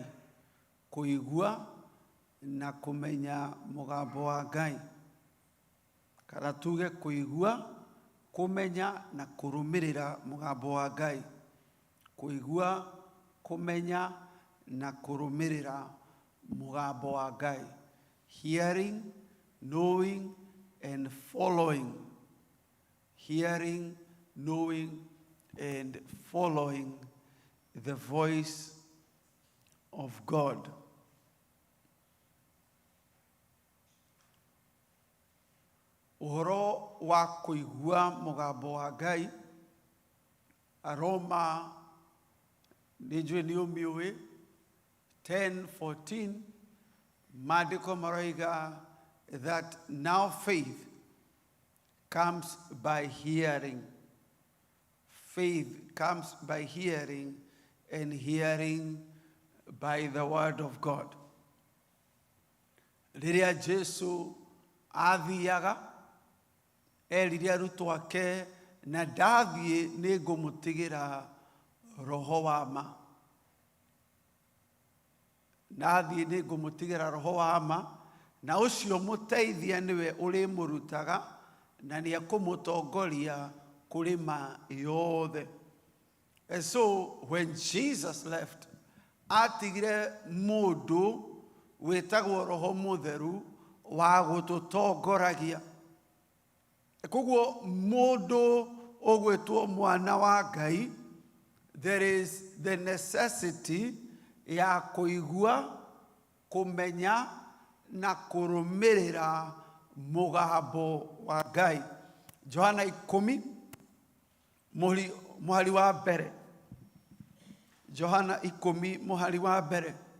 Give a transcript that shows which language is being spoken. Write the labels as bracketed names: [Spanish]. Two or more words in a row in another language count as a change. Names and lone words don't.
[Kikuyu] Kũigua na kũmenya mũgambo wa Ngai. Kana tuge kũigua, kũmenya na kũrũmĩrĩra mũgambo wa Ngai. Kũigua, kũmenya na kũrũmĩrĩra mũgambo wa Ngai. [English] Hearing, knowing and following. Hearing, knowing and following the voice of God. [Kikuyu] Ũhoro wa kũigua mũgambo wa Ngai, Aroma nĩnjũĩ nĩ ũmĩũĩ 10:14, maandĩko maroiga [English] that now faith comes by hearing. Faith comes by hearing, and hearing by the word of God. [Kikuyu] Rĩrĩa Jesu athiaga erire arutwo ake na ndathiĩ nĩ ngũmũtigĩra roho wa ma. Nathiĩ nĩ ngũmũtigĩra roho wa ma, na ũcio mũteithia nĩwe ũrĩmũrutaga na nĩ ekũmũtongoria kũrĩ ma yothe. [English] And so when Jesus left, [Kikuyu] atigire mũndũ wĩtagwo Roho Mũtheru wa gũtũtongoragia. Koguo mũndũ ũgwĩtwo mwana wa Ngai, [English] there is the necessity [Kikuyu] ya kũigua, kũmenya na kũrũmĩrĩra mũgambo wa Ngai. Johana 10 mũhari wa mbere. Johana 10 mũhari wa mbere.